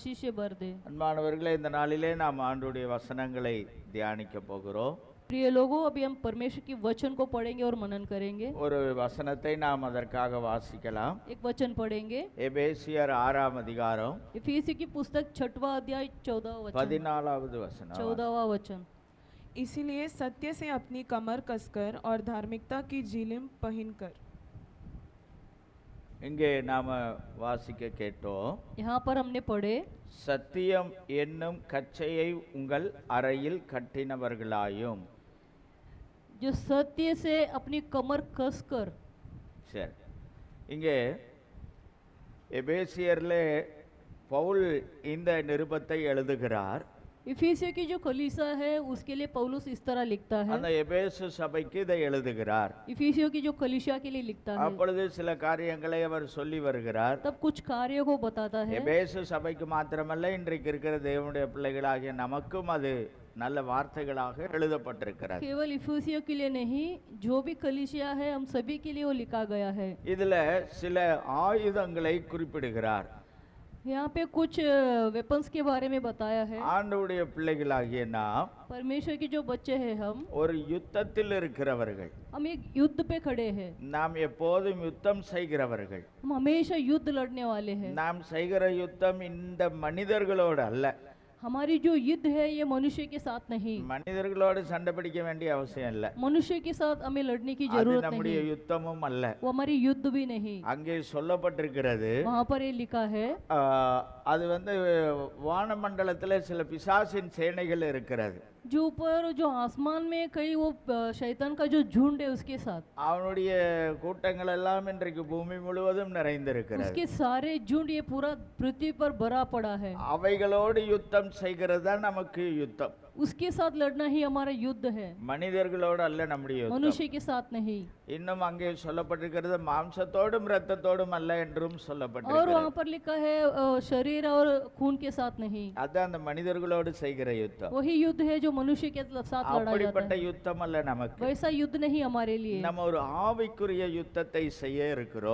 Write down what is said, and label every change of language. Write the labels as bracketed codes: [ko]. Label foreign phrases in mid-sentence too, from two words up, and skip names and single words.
[hi] आशीष से भर दे। [ta] அன்பானவர்களே, இந்த நாளிலே நாம் ஆண்டவருடைய வசனங்களை தியானிக்க போகிறோம். [hi] प्रिय लोगों, अभी हम परमेश्वर की वचन को पढ़ेंगे और मनन करेंगे। [ta] ஒரு வசனத்தை நாம் அதற்காக வாசிக்கலாம். [hi] एक वचन पढ़ेंगे, [ta] எபேசியர் 6ஆம் அதிகாரம் [hi] इफिसियों की पुस्तक 6वां अध्याय 14वां वचन। [ta] 14வது வசனம். [hi] 14वां वचन। इसीलिए सत्य से अपनी कमर कसकर और धार्मिकता की झिलम पहनकर। [ta] இங்கே நாம வாசிக்க கேட்டோம். [hi] यहाँ पर हमने पढ़े, [ta] சத்தியம் என்னும் கச்சையை உங்கள் அறையில் கட்டினவர்களாயும். [hi] जो सत्य से अपनी कमर कसकर। [ta] சரி, இங்கே எபேசியர்ல பவுல் இந்த நிருபத்தை எழுதுகிறார். [hi] इफिसियों की जो कलीसिया है उसके लिए पौलुस इस तरह लिखता है, [ta] அந்த எபேசு சபைக்கு இதை எழுதுகிறார். [hi] इफिसियों की जो कलीसिया के लिए लिखता है, [ta] அப்பொழுது சில காரியங்களை அவர் சொல்லி வருகிறார். [hi] तब कुछ कार्यों को बताता है। [ta] எபேசு சபைக்கு மாத்திரமல்ல, இன்றைக்கு இருக்கிற தேவனுடைய பிள்ளைகளாகிய நமக்கும் அது நல்ல வார்த்தைகளாக எழுதப்பட்டிருக்கிறது. [hi] केवल इफिसियों के लिए नहीं, जो भी कलीसिया है हम सभी के लिए वो लिखा गया है। [ta] இதுல சில ஆயுதங்களை குறிப்பிடுகிறார். [hi] यहाँ पे कुछ वेपन्स के बारे में बताया है। [ta] ஆண்டவருடைய பிள்ளைகளாகிய நாம் [hi] परमेश्वर के जो बच्चे हैं [ta] ஒரு யுத்தத்தில் இருக்கிறவர்கள். [hi] हम एक युद्ध पे खड़े हैं। [ta] நாம் எப்போதும் யுத்தம் செய்கிறவர்கள். [hi] हम हमेशा युद्ध लड़ने वाले हैं। [ta] நாம் செய்கிற யுத்தம் இந்த மனிதர்களோடு அல்ல. [hi] हमारी जो युद्ध है ये मनुष्य के साथ नहीं। [ta] மனிதர்களோடு சண்டை பிடிக்க வேண்டிய அவசியம் இல்லை. [hi] मनुष्य के साथ हमें लड़ने की [ta] அது [hi] जरूरत [ta] நம்முடைய [hi] नहीं। [ta] யுத்தமும் அல்ல. [hi] वो हमारी युद्ध भी नहीं। [ta] அங்கே சொல்லப்பட்டிருக்கிறது, [hi] वहाँ पर ये लिखा है, [ta] அது வானமண்டலத்தில் சில பிசாசின் சேனைகள் இருக்கிறது. [hi] जो ऊपर जो आसमान में कई वो शैतान का जो झुंड है उसके साथ, [ta] அவனுடைய கூட்டங்கள் எல்லாம் இன்றைக்கு பூமி முழுவதும் நிறைந்திருக்கிறது. [hi] उसके सारे झुंड ये पूरा पृथ्वी पर भरा पड़ा है। [ta] அவைகளோடு யுத்தம் செய்கிறது தான் நமக்கு யுத்தம். [hi] उसके साथ लड़ना ही हमारा युद्ध है, [ta] மனிதர்களோடு அல்ல நம்முடைய யுத்தம். [hi] मनुष्य के साथ नहीं। [ta] இன்னும் அங்கே சொல்லப்பட்டிருக்கிறது, மாம்சத்தோடும் இரத்தத்தோடும் அல்ல என்றும் [hi] और [ta] சொல்லப்பட்டிருக்கிறது. [hi] वहाँ पर लिखा है शरीर और खून के साथ नहीं। [ta] அதான் அந்த மனிதர்களோடு செய்கிற யுத்தம். [hi] वही युद्ध है जो मनुष्य के साथ लड़ा जाता [ta] அப்படிப்பட்ட [hi] है। [ta] யுத்தம் அல்ல நமக்கு. [hi] वैसा युद्ध नहीं हमारे लिए। [ta] நம்ம ஒரு ஆவிக்குரிய யுத்தத்தை செய்ய இருக்கிறோம்.